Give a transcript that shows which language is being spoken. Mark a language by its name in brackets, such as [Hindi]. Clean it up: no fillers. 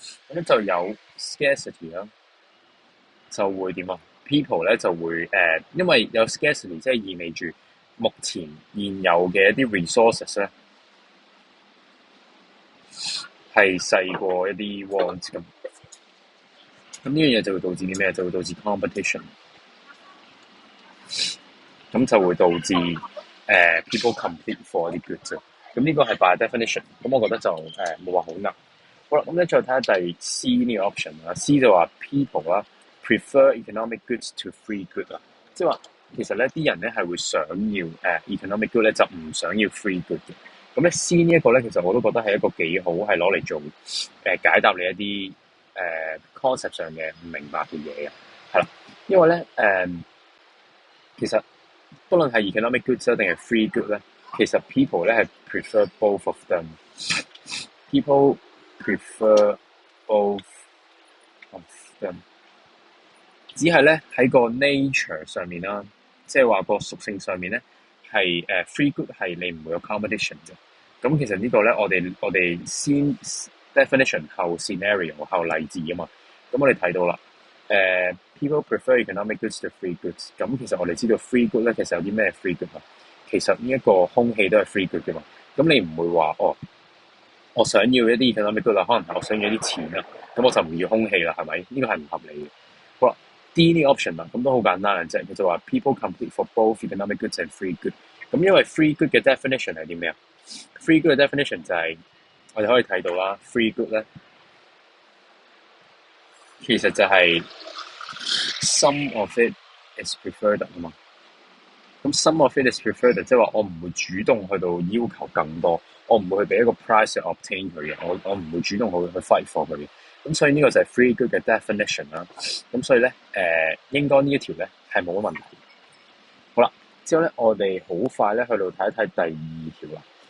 [Cantonese] 咁咧就有 scarcity 啦，就會點啊 ？people 咧就會因為有 scarcity，即係意味住目前現有嘅一啲 resources 咧係細過一啲 wants 咁。咁呢樣嘢就會導致啲咩？就會導致 competition， 咁就會導致 [English] people compete for [Cantonese] 啲 goods。咁呢個係 by definition。咁我覺得就冇話好難。好啦，咁咧再睇下第 C 呢個 option 啦。C 就話 people 啦 prefer economic goods to free goods 啦，即係話其實咧啲人咧係會想要economic good 咧，就唔想要 free good 嘅。咁咧 C 呢一個咧，其實我都覺得係一個幾好，係攞嚟做解答你一啲concept 上嘅唔明白嘅嘢嘅，係啦。因為咧其實不論係 economic goods 定係 free good 咧，其實 people 咧係 [English] prefer both of them。 People prefer both of them。 [Cantonese] 只係咧喺個 nature 上面啦，即係話個屬性上面咧係free good 係你唔會有 competition 嘅。咁其實呢個咧我哋先 definition 後 scenario 後例子啊嘛。咁我哋睇到啦， [English] people prefer economic goods to free goods。 [Cantonese] 咁其實我哋知道 free good 咧其實有啲咩 free good 啊？其實呢一個空氣都係 free good 嘅嘛。咁你唔會話我想要一啲 economic good 啦，可能係我想要一啲錢啦，咁我就唔要空氣啦，係咪？呢個係唔合理嘅。好啦。 D 呢個 option 啦，咁都好簡單嘅啫。佢就話 [English] people compete for both economic goods and free good。 [Cantonese] 咁因為 free good 嘅 definition 係啲咩啊 ？free good 嘅 definition 就係、我哋可以睇到啦。 free good 咧，其實就係 [English] some of it is preferred [Cantonese] 啊嘛。咁 [English] some of it is preferred， [Cantonese] 即係話我唔會主動去到要求更多，我唔會去俾一個 price 去 obtain 佢嘅，我唔會主動去 fight for 佢嘅。咁所以呢個就係 free good 嘅 definition 啦。咁所以咧，應該呢一條咧係冇乜問題。好啦，之後咧我哋好快咧去到睇一睇第二條啦。